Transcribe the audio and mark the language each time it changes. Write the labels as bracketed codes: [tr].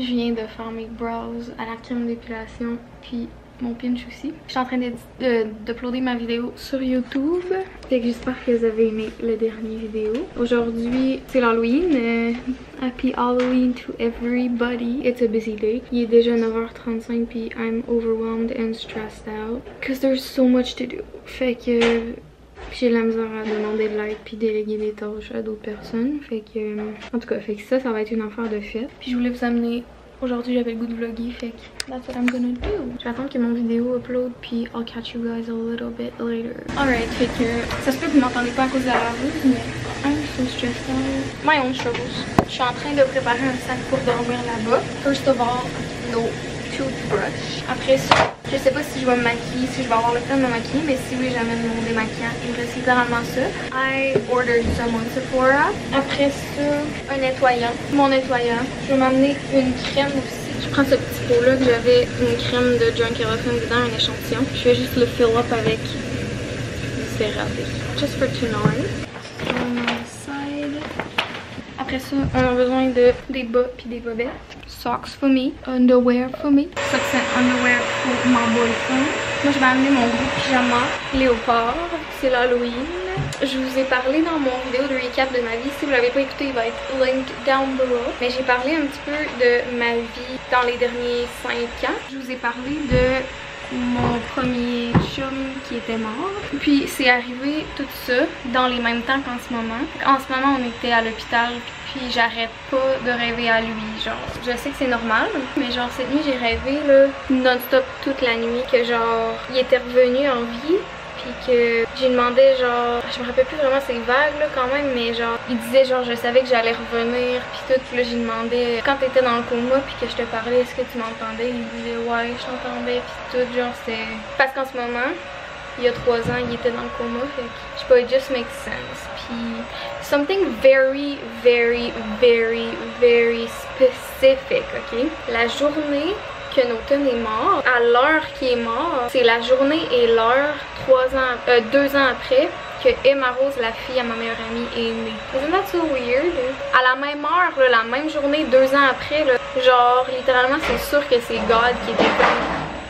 [fr] Je viens de faire mes brows à la crème d'épilation puis mon pinch aussi. Je suis en train d'uploader ma vidéo sur YouTube. Fait que j'espère que vous avez aimé la dernière vidéo. Aujourd'hui, c'est l'Halloween. [en] Happy Halloween to everybody. It's a busy day. [fr] Il est déjà 9h35 puis [en] I'm overwhelmed and stressed out. Because there's so much to do. [fr] Fait que j'ai de la misère à demander de l'aide puis déléguer des tâches à d'autres personnes. Fait que, en tout cas, fait que ça va être une affaire de fête. Puis je voulais vous amener. Aujourd'hui, j'avais le goût de vlogger, fait que [en] that's what I'm gonna do. [fr] Je vais attendre que mon vidéo upload, puis [en] I'll catch you guys a little bit later. [fr] Alright, fait que ça se peut que vous m'entendez pas à cause de la laveuse, mais [en] I'm so stressed out. My own struggles. [fr] Je suis en train de préparer un sac pour dormir là-bas. [en] First of all, no toothbrush. [fr] Après ça, je sais pas si je vais me maquiller, si je vais avoir le temps de me maquiller, mais si oui, j'amène mon démaquillant. Il me reste littéralement ça. [en] I ordered some on Sephora. [fr] Après ça, un nettoyant. Mon nettoyant. Je vais m'amener une crème aussi. Je prends ce petit pot là que j'avais une crème de Drunk Elephant dedans, un échantillon. Je vais juste le fill up avec du CeraVe. [en] Just for tonight. [fr] Side. Après ça, on a besoin de des bas puis des bobettes. [en] Socks for me, underwear for me. [fr] Ça c'est underwear pour mon boyfriend. Moi je vais amener mon gros pyjama léopard, c'est l'Halloween. Je vous ai parlé dans mon vidéo de recap de ma vie. Si vous l'avez pas écouté, il va être [en] linked down below. [fr] Mais j'ai parlé un petit peu de ma vie dans les derniers 5 ans. Je vous ai parlé de mon premier chum qui était mort. Puis c'est arrivé tout ça dans les mêmes temps qu'en ce moment. En ce moment, on était à l'hôpital. Puis j'arrête pas de rêver à lui, genre, je sais que c'est normal, mais genre cette nuit j'ai rêvé là, non-stop toute la nuit, que genre, il était revenu en vie, puis que j'ai demandé genre, je me rappelle plus vraiment c'est vague là quand même, mais genre, il disait genre, je savais que j'allais revenir, puis tout, puis là j'ai demandé, quand t'étais dans le coma, puis que je te parlais, est-ce que tu m'entendais? Il disait ouais, je t'entendais, puis tout, genre c'était, parce qu'en ce moment, il y a 3 ans, il était dans le coma, fait que je sais pas, [en] it just makes sense. Puis something very, very, very, very specific, ok? [fr] La journée que Noten est mort, à l'heure qu'il est mort, c'est la journée et l'heure 2 ans après que Emma Rose, la fille à ma meilleure amie, est née. [en] Isn't that so weird? [fr] À la même heure, là, la même journée, 2 ans après, là, genre littéralement c'est sûr que c'est God qui était venu.